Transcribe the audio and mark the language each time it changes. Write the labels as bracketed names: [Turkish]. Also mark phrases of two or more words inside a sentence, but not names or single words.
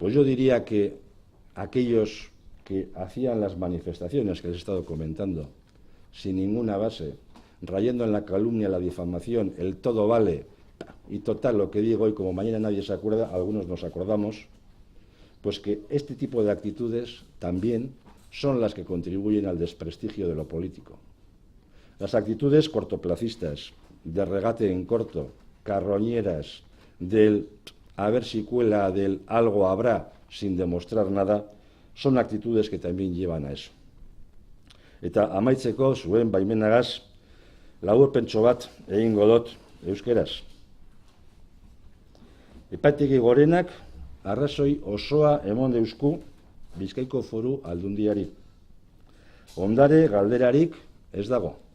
[Spanish] Pues yo diría que aquellos que hacían las manifestaciones que les he estado comentando, sin ninguna base, rayando en la calumnia, la difamación, el todo vale, y total, lo que digo, y como mañana nadie se acuerda, algunos nos acordamos, pues que este tipo de actitudes también son las que contribuyen al desprestigio de lo político. Las actitudes cortoplacistas, de regate en corto, carroñeras, del a ver si cuela, del algo habrá, sin demostrar nada, son actitudes que también llevan a eso. [Basque] Eta amaitzeko, zuen baimenagaz, laburpentso bat egingo dut euskeraz. Epaitegi gorenak arrazoi osoa emon deusku Bizkaiko Foru Aldundiari. Ondare galderarik ez dago.